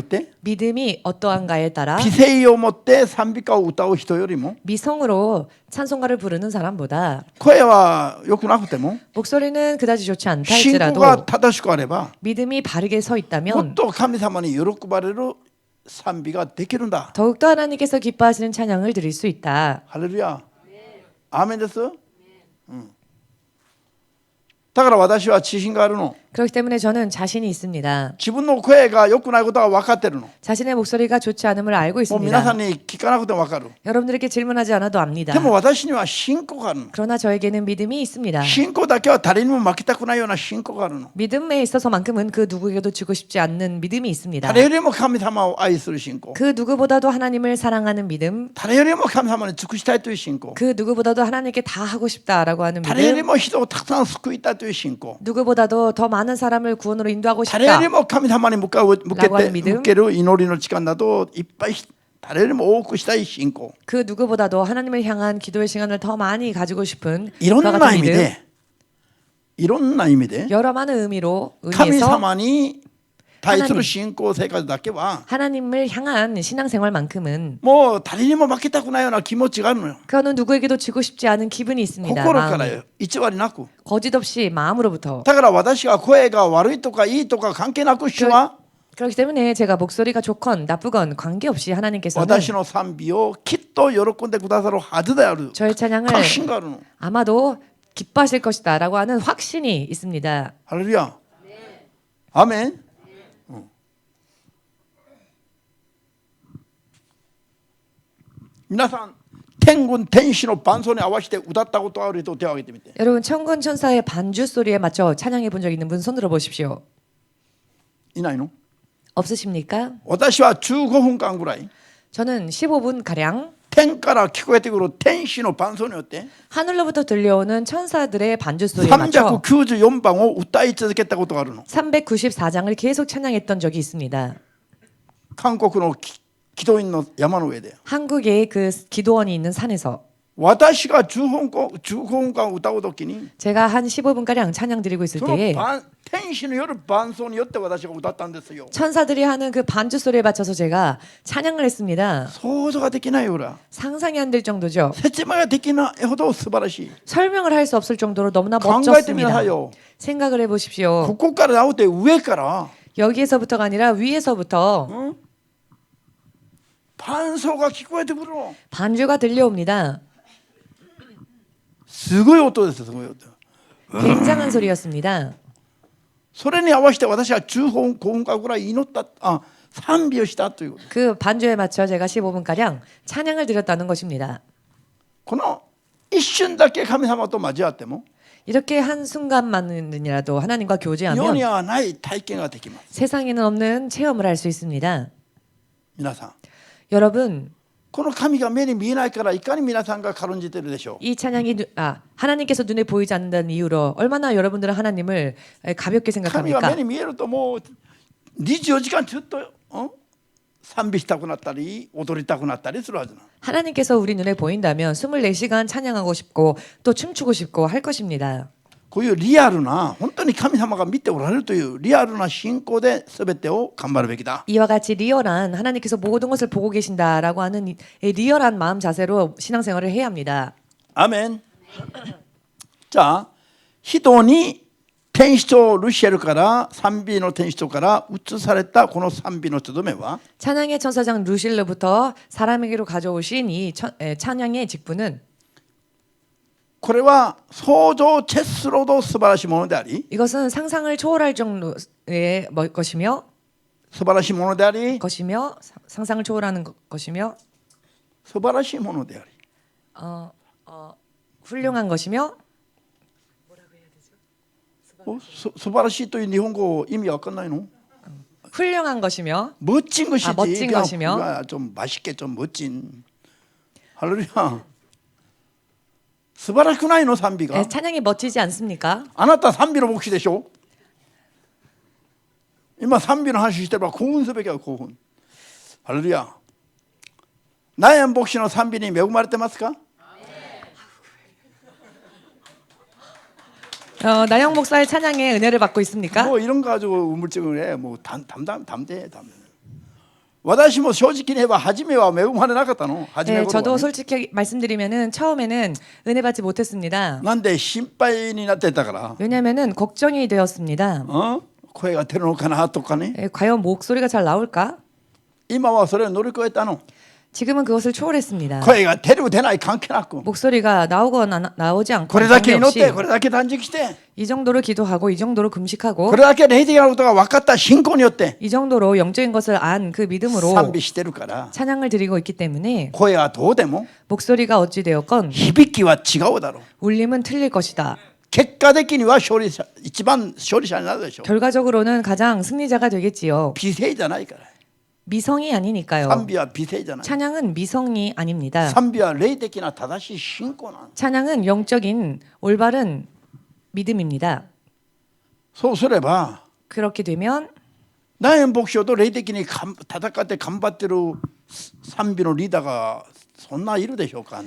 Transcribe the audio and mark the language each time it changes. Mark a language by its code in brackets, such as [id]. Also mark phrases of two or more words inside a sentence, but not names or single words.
[ko] 믿음이 어떠한가에 따라 [ja] 美声を持って賛美歌を歌う人よりも [ko] 미성으로 찬송가를 부르는 사람보다 [ja] 声は良くなくても [ko] 목소리는 그다지 좋지 않다 [ja] 信仰 [ko] 할지라도 [ja] が正しくあれば [ko] 믿음이 바르게 서 [ja] もっ [ko] 있다면 [ja] と神様に喜ばれる賛美ができるんだ。 [ko] 더욱더 하나님께서 기뻐하시는 찬양을 드릴 수 있다. [ja] ハレルヤ。アーメンです。だから私は自信があるの。 [ko] 그렇기 때문에 저는 자신이 있습니다. [ja] 自分の声が良くないことが分かってるの。 [ko] 자신의 목소리가 좋지 않음을 알고 [ja] もう皆さ [ko] 있습니다. [ja] んに聞かなくても分かる。 [ko] 여러분들에게 질문하지 않아도 압니다. [ja] でも私には信仰があるの。 [ko] 그러나 저에게는 믿음이 있습니다. [ja] 信仰だけは誰にも負けたくないような信仰があるの。 [ko] 믿음에 있어서만큼은 그 누구에게도 주고 싶지 않는 믿음이 있습니다. [ja] 誰よりも神様を愛する信仰。 [ko] 그 누구보다도 하나님을 사랑하는 믿음, [ja] 誰よりも神様に尽くしたいという信仰。 [ko] 그 누구보다도 하나님께 다 하고 싶다라고 하는 [ja] 誰より [ko] 믿음, [ja] も人をたくさん救いたいという信仰。 [ko] 누구보다도 더 많은 사람을 구원으로 인도하고 [ja] 誰よ [ko] 싶다. [ja] りも神様に向ける祈りの時間などいっぱい誰よりも多くしたい信仰 [ko] 그 누구보다도 하나님을 향한 기도의 시간을 더 많이 가지고 싶은 [ja] いろん [ko] 그와 [ja] な [ko] 같은 [ja] 意味 [ko] 믿음. [ja] でいろんな意味で [ko] 여러 많은 의미로 [ja] 神 [ko] 의미에서 [ja] 様に対す [ko] 하나님 [ja] る信仰生活だけは [ko] 하나님을 향한 신앙생활만큼은 [ja] もう誰にも負けたくないような気持ちがあるのよ [ko] 그거는 누구에게도 지고 싶지 않은 기분이 있습니다. [ja] 心から [ko] 마음이. [ja] よ1割なく [ko] 거짓 없이 마음으로부터. [ja] だから私が声が悪いとかいいとか関係なく主は [ko] 그렇기 때문에 제가 목소리가 좋건 나쁘건 관계없이 하나님께서는 [ja] 私の賛美をきっと喜んでくださるはずである [ko] 저의 찬양을 [ja] 確信があるの [ko] 아마도 기뻐하실 것이다 라고 하는 확신이 있습니다. 할렐루야 아멘 [ja] 皆さん天軍天使の伴奏に合わせて歌ったことある人手を挙げてみて [ko] 여러분 천군 천사의 반주 소리에 맞춰 찬양해 본 적 있는 분 손 들어 보십시오. [ja] いないの [ko] 없으십니까? [ja] 私は15分間ぐらい [ko] 저는 15분 가량 [ja] 天から聞こえてくる天使の伴奏によって [ko] 하늘로부터 들려오는 천사들의 반주 소리에 맞춰 [ja] 394 番を歌い続けたことがあるの [ko] 394장을 계속 찬양했던 적이 있습니다. [ja] 韓国の祈祷院の山の上で [ko] 한국의 그 기도원이 있는 산에서 [ja] 私が15分間歌うときに [ko] 제가 한 15분 가량 찬양 드리고 있을 [ja] その [ko] 때에 [ja] 天使のよる伴奏によって私が歌ったんですよ [ko] 천사들이 하는 그 반주 소리에 맞춰서 제가 찬양을 했습니다. [ja] 想像ができないよら [ko] 상상이 안 될 정도죠. [ja] 説明ができないほど素晴らしい [ko] 설명을 할 수 없을 정도로 너무나 [ja] 考えてみな [ko] 멋졌습니다. [ja] さいよ [ko] 생각을 해보십시오. [ja] ここからなくて上から [ko] 여기에서부터가 아니라 위에서부터 [ja] 伴奏が聞こえてくるの [ko] 반주가 들려옵니다. [ja] すごい音ですすごい音 [ko] 굉장한 소리였습니다. [ja] それに合わせて私は15分間ぐらい祈った賛美をしたという [ko] 그 반주에 맞춰 제가 15분 가량 찬양을 드렸다는 것입니다. [ja] この一瞬だけ神様と交わっても [ko] 이렇게 한 순간만이라도 하나님과 [ja] 世 [ko] 교제하면 [ja] にはない体験ができます [ko] 세상에는 없는 체험을 할 수 있습니다. [ja] 皆さん [ko] 여러분 [ja] この神が目に見えないからいかに皆さんが軽んじてるでしょう [ko] 이 찬양이 하나님께서 눈에 보이지 않는다는 이유로 얼마나 여러분들은 하나님을 가볍게 [ja] 神が [ko] 생각합니까? [ja] 目に見えるともう24時間ずっと賛美したくなったり踊りたくなったりするはずな [ko] 하나님께서 우리 눈에 보인다면 24시간 찬양하고 싶고 또 춤추고 싶고 할 것입니다. [ja] こういうリアルな本当に神様が見ておられるというリアルな信仰で全てを頑張るべきだ [ko] 이와 같이 리얼한 하나님께서 모든 것을 보고 계신다라고 하는 이 리얼한 마음 자세로 신앙생활을 해야 합니다. [ja] アーメンじゃあ人に天使長ルシエルから賛美の天使長から移されたこの賛美のとどめは [ko] 찬양의 천사장 루실르부터 사람에게로 가져오신 이 찬양의 직분은 [ja] これは想像をチェスするほど素晴らしいものであり [ko] 이것은 상상을 초월할 정도의 것이며 [ja] 素晴らしいものであり [ko] 상상을 초월하는 것이며 [ja] 素晴らしいものであり [ko] 훌륭한 것이며 [ja] 素晴らしいという日本語意味わかんないの [ko] 훌륭한 것이며 멋진 것이지 멋진 그냥 것이며. 그냥 좀 맛있게 좀 멋진 할렐루야 [ja] 素晴らしくないの賛美が [ko] 찬양이 멋지지 않습니까? [ja] あなた賛美の牧師でしょ今賛美の話してれば興奮すべきは興奮ハレルヤナヤン牧師の賛美に恵まれてますか [ko] 나영 목사의 찬양에 은혜를 받고 있습니까? 뭐 이런 거 가지고 우물증을 해. 뭐 담대. [ja] 私も正直に言えば初めは恵まれなかったの。 [ko] 네, 저도 솔직히 말씀드리면은 처음에는 은혜 받지 못했습니다. [ja] なんで心配になってたから [ko] 왜냐면은 걱정이 되었습니다. [ja] 声が出るのかなとかね [ko] 과연 목소리가 잘 나올까? [ja] 今はそれを乗り越えたの [ko] 지금은 그것을 초월했습니다. [ja] 声が出る出ない関係なく [ko] 목소리가 나오거나 나오지 않고 [ja] これだけ祈っ [ko] 관계없이 [ja] てこれだけ断食して [ko] 이 정도로 기도하고 이 정도로 금식하고 [ja] これだけ霊的なことが分かった信仰によって [ko] 이 정도로 영적인 것을 안 그 믿음으로 [ja] 賛美してるから [ko] 찬양을 드리고 있기 때문에 [ja] 声はどうでも [ko] 목소리가 어찌 되었건 [ja] 響きは違うだろう [ko] 울림은 틀릴 것이다. [ja] 結果的には一番勝利者になるでしょう [ko] 결과적으로는 가장 승리자가 되겠지요. [ja] 美声じゃないから [ko] 미성이 아니니까요. [ja] 賛美は美声じゃない [ko] 찬양은 미성이 아닙니다. [ja] 賛美は霊的な正しい信仰なん [ko] 찬양은 영적인 올바른 믿음입니다. [ja] そうすれば [ko] 그렇게 되면 [ja] 何円牧師と霊的に戦って頑張ってる賛美のリーダーがそんないるでしょうか。